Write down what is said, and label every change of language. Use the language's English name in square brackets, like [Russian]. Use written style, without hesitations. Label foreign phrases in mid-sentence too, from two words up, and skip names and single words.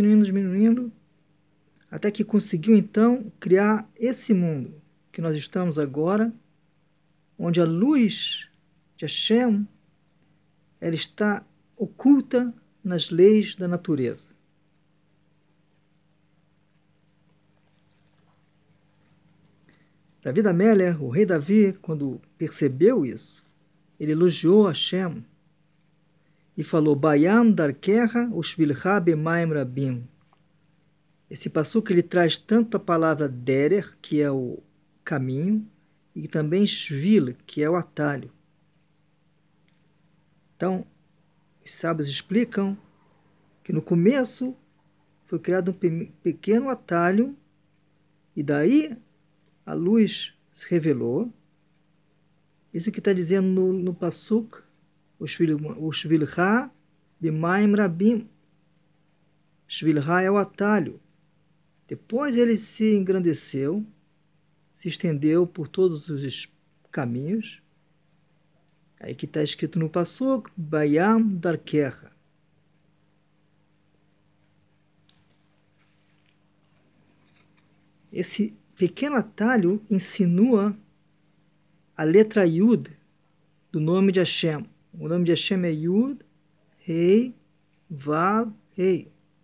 [Portuguese] até que conseguiu, então, criar esse mundo que nós estamos agora, onde a luz de Hashem, ela está oculta nas leis da natureza. David Ameller, o rei Davi, quando percebeu isso, ele elogiou Hashem e falou: [Hebrew] בים דרכך ושביליך במים רבים. [Portuguese] Esse passuco ele traz tanto a palavra derer, que é o caminho, e também shvil, que é o atalho. Então, os sábios explicam que no começo foi criado um pequeno atalho e daí a luz se revelou. Isso que está dizendo no pasuk, o [Hebrew] שביליך במים רבים. [Portuguese] Shvilcha é o atalho. Depois ele se engrandeceu, se estendeu por todos os caminhos. Aí que está escrito no pasuk, [Hebrew] בים דרכך. [Portuguese] Esse pequeno atalho insinua a letra Yud do nome de Hashem. O nome de Hashem é Yud, Rei, Vav, Rei.